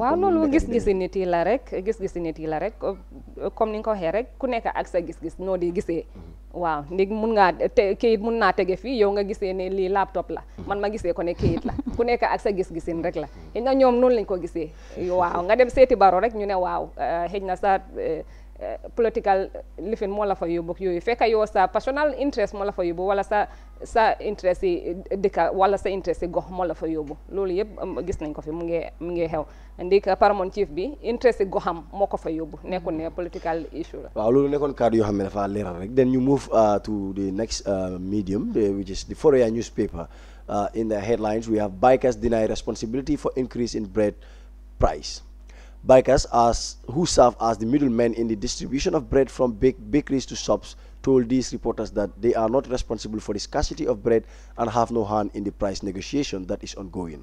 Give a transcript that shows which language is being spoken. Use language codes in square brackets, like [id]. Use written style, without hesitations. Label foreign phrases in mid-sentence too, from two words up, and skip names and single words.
[wo] waaw loolu gis-gisi nit yi la rek [fr] comme ni [wo] nga ko waxee rek ku nekk ak sa gis-gis noo di gisee waaw ndig mun ngaa kayit mun naa tege fii yow nga gisee ne lii laptop la man ma gisee ko ne kayit la ku nekk ak sa gis-gisin rek la xëy na ñoom noonu lañ ko gisee waaw nga dem seeti Barrow rek ñu ne waaw xëy na sa political lifin moo la fa yóbbu yooyu fekk yow sa [en] personal interest [wo] moo la fa yóbbu wala sa interest yi dëkka wala sa interest yi gox moo la fa yóbbu loolu yëpp gis nañ ko fi mu ngi xew ndik [en] paramount chief [wo] bi interest yi goxam moo ko fa yóbbu nekkul ne [en] political issue [wo] la waaw loolu nekkoon kàddu yoo xam ne dafa leeral rek [en] then you move to the next medium which is the Foroyaa newspaper in the headlines we have bikers deny responsibility for increase in bread price. Bikers who serve as the middlemen in the distribution of bread from bakeries to shops told these reporters that they are not responsible for the scarcity of bread and have no hand in the price negotiation that is ongoing.